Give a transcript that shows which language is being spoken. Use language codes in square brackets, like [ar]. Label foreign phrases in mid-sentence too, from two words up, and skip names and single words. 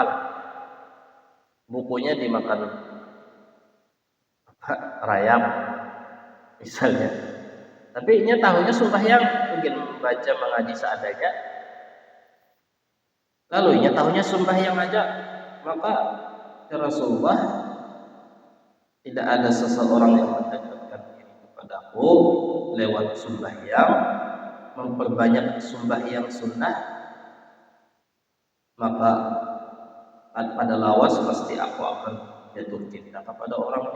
[id] Bukunya dimakan rayap misalnya. Tapi inya tahunya sembahyang, mungkin membaca mengaji seadanya. Lalu inya tahunya sembahyang aja, maka ya Rasulullah tidak ada seseorang yang mendekatkan diri kepadaku lewat sembahyang, memperbanyak sembahyang sunnah, maka pada lawas pasti aku akan jatuh cinta kepada orangnya.